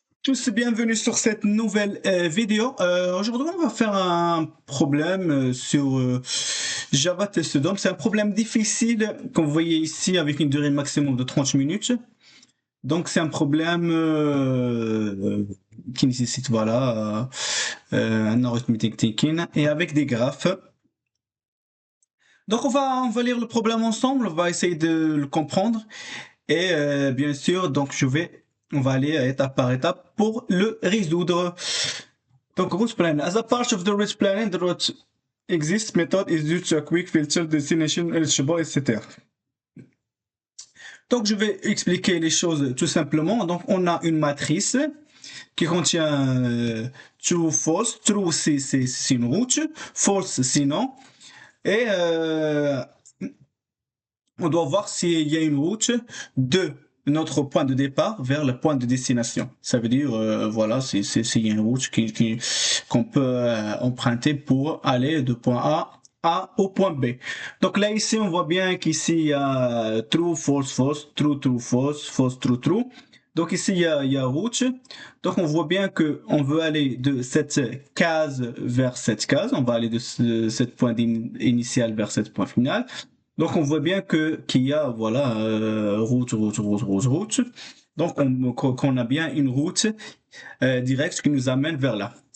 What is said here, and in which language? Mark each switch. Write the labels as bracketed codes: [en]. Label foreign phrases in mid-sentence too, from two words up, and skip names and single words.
[fr] tous, bienvenue sur cette nouvelle vidéo. Aujourd'hui, on va faire un problème sur Java Test DOM. C'est un problème difficile, comme vous voyez ici, avec une durée maximum de 30 minutes. Donc, c'est un problème qui nécessite, voilà, un [en] arithmetic thinking [fr] et avec des graphes. Donc, on va lire le problème ensemble, on va essayer de le comprendre. Et bien sûr, donc on va aller étape par étape pour le résoudre. [en] Donc, route plan. As a part of the route planning, the route exists method is used to a quick filter destination eligible, [fr] etc. Donc, je vais expliquer les choses tout simplement. Donc, on a une matrice qui contient [en] true, false. [fr] True, c'est une route. False, sinon. Et on doit voir s'il y a une route de notre point de départ vers le point de destination. Ça veut dire, voilà, c'est une route qu'on peut emprunter pour aller de point A au point B. Donc là, ici, on voit bien qu'ici, il y a [en] true, false, false, true, true, false, false, true, true. [fr] Donc ici, il y a route. Donc on voit bien que on veut aller de cette case vers cette case. On va aller de cette point initial vers cette point final. Donc on voit bien qu'il y a voilà route. Donc qu'on a bien une route directe qui nous amène vers là.